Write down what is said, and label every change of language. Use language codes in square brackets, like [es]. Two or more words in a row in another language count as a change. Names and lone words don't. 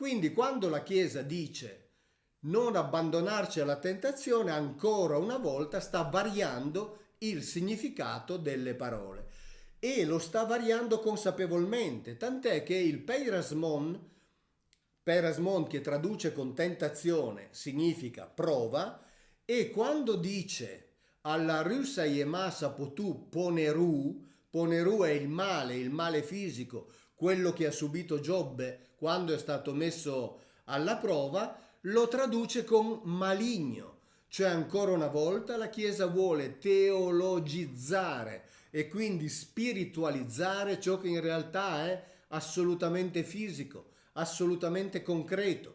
[it] Quindi quando la Chiesa dice Non abbandonarci alla tentazione, ancora una volta sta variando il significato delle parole e lo sta variando consapevolmente, tant'è che il Peirasmon che traduce con tentazione significa prova, e quando dice alla russa yemasa potu poneru, poneru è il male fisico, quello che ha subito Giobbe quando è stato messo alla prova, lo traduce con maligno. Cioè, ancora una volta, la Chiesa vuole teologizzare e quindi spiritualizzare ciò che in realtà è assolutamente fisico, assolutamente concreto.